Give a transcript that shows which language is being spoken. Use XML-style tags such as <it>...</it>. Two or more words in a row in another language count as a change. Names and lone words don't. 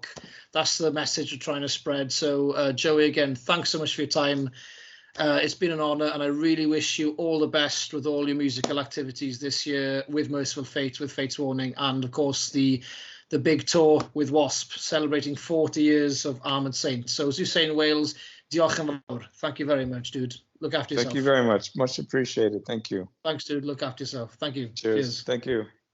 <en>That's the message we're trying to spread. So Joey, again, thanks so much for your time. It's been an honor, and I really wish you all the best with all your musical activities this year, with Mercyful Fate, with Fates Warning, and of course the big tour with W.A.S.P, celebrating 40 years of Armoured Saint. So as you say in Wales,</en> <cy>diolch yn fawr.</cy> <en>Thank you very much, dude. Look after yourself. Thank you very much. Much appreciated. Thank you. Thanks, dude. Look after yourself. Thank you. Cheers. Thank you.</en>